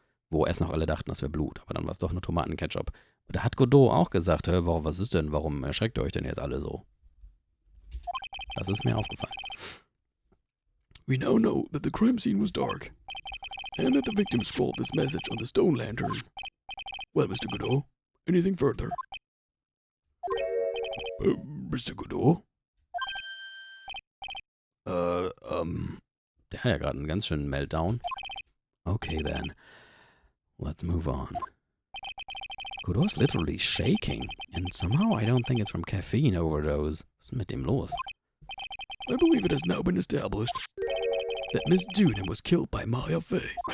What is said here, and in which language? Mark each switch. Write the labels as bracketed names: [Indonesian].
[German] Wo erst noch alle dachten, das wäre Blut, aber dann war es doch nur Tomatenketchup. Und da hat Godot auch gesagt, was ist denn, warum erschreckt ihr euch denn jetzt alle so? Das ist mir aufgefallen. [English] We now know that the crime scene was dark, and that the victim scrawled this message on the stone lantern. Well, Mr. Godot, anything further? Mr. Godot? [German] Der hat ja gerade einen ganz schönen Meltdown. [English] Okay then, let's move on. Godot's literally shaking, and somehow I don't think it's from caffeine overdose. [German] Was ist mit dem los? [English] I believe it has now been established that Miss Junin was killed by Maya Fey.